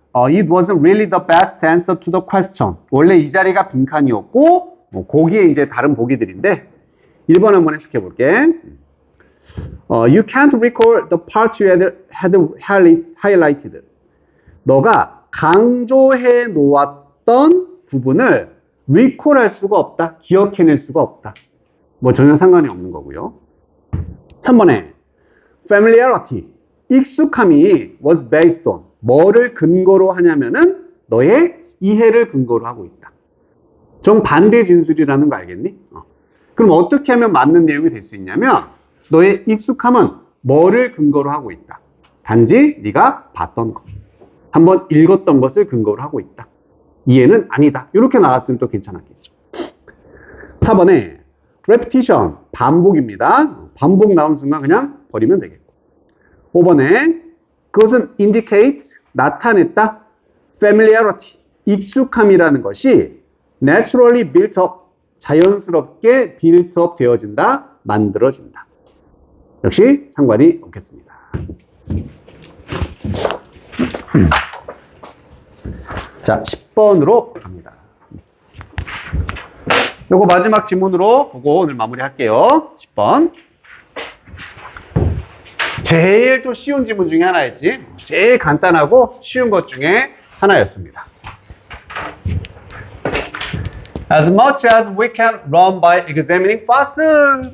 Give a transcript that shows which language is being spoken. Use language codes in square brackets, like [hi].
[en] It wasn't really the best answer to the question. [ko] 원래 이 자리가 빈칸이었고, 거기에 이제 다른 보기들인데, 1번 한번 해석해 볼게. [en] You can't recall the parts you had highlighted. [ko] 너가 강조해 놓았던 부분을 recall 할 수가 없다. 기억해낼 수가 없다. 뭐 전혀 상관이 없는 거고요. 3번에 familiarity. 익숙함이 [en] was based on. [ko] 뭐를 근거로 하냐면은 너의 이해를 근거로 하고 있다. 정반대 진술이라는 거 알겠니? 그럼 어떻게 하면 맞는 내용이 될 수 있냐면 너의 익숙함은 뭐를 근거로 하고 있다. 단지 네가 봤던 것, 한번 읽었던 것을 근거로 하고 있다. 이해는 아니다. 이렇게 나왔으면 또 괜찮았겠죠. 4번에 repetition, 반복입니다. 반복 나온 순간 그냥 버리면 되겠고. 5번에 그것은 indicate, 나타냈다. familiarity, 익숙함이라는 것이 [en] naturally built up, [ko] 자연스럽게 built up 되어진다, 만들어진다. 역시 상관이 없겠습니다. 자, 10번으로 갑니다. 요거 마지막 지문으로 보고 오늘 마무리할게요. 10번. 제일 또 쉬운 지문 중에 하나였지. 제일 간단하고 쉬운 것 중에 하나였습니다. [en] As much as we can run by examining fossil.